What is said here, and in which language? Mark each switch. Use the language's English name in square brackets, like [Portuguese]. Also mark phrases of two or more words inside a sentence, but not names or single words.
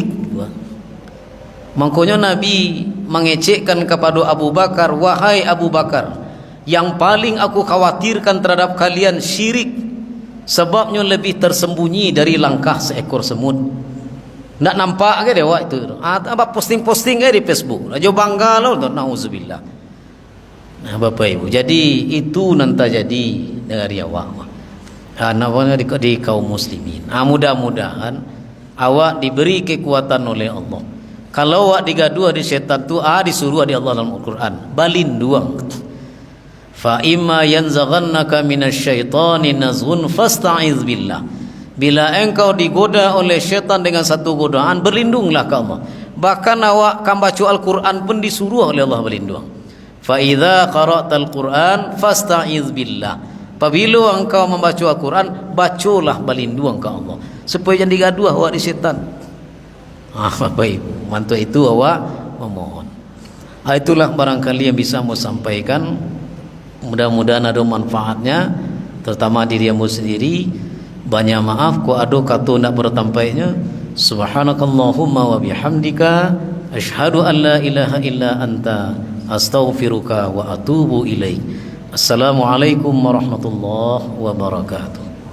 [Indonesian] Makanya Nabi mengecekkan kepada Abu Bakar, wahai Abu Bakar, yang paling aku khawatirkan terhadap kalian syirik. Sebabnya lebih tersembunyi dari langkah seekor semut. Nak nampak ke dewa itu? Apa posting-posting di Facebook? Ajo bangga lo, nauzubillah. Nah, Bapak Ibu, jadi itu nanti jadi dari awak. Namanya di kaum muslimin. Mudah-mudahan awak diberi kekuatan oleh Allah. Kalau awak digaduh di setan tu, disuruh di Allah dalam Al-Quran, balin duang. [Arabic] فإما ينزغنك من الشيطان نزغ فاستعذ بالله. [Indonesian] Bila engkau digoda oleh syaitan dengan satu godaan, berlindunglah ke Allah. Bahkan awak kan baca Al-Quran pun disuruh oleh Allah berlindung. [Arabic] فإذا قرأت القرآن فاستعذ بالله. [Indonesian] Apabila engkau membaca Al-Quran, bacalah berlindung ke Allah supaya jangan digaduh awak di syaitan. Bapak Ibu, mantu itu awak memohon. Itulah barangkali yang bisa mau sampaikan. Mudah-mudahan ada manfaatnya, terutama dirimu sendiri. [Minangkabau] Banyak maaf ko ado kata nak bertampainya. [Arabic] سبحانك اللهم وبحمدك أشهد أن لا إله إلا أنت أستغفرك وأتوب إليك. السلام عليكم ورحمة الله وبركاته.